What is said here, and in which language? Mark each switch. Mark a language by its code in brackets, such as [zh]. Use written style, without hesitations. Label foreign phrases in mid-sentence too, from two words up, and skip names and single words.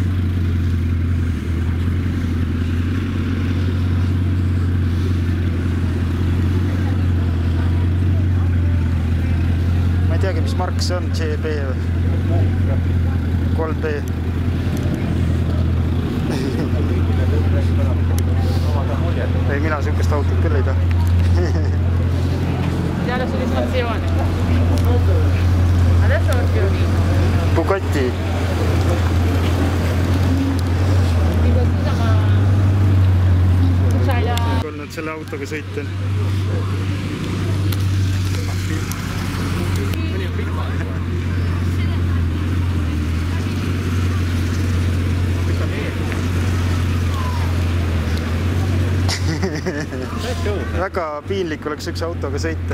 [et] Ma ei teagi, mis mark see on, CB või? 3B. Ei, mina sihukest autot küll ei taha. [it] La soddisfazione. Adesso lo scrivo. Bugatti. Dico scusa, ma c'hai la... [et] Olnud selle autoga sõiten. Väga piinlik oleks üks autoga sõita.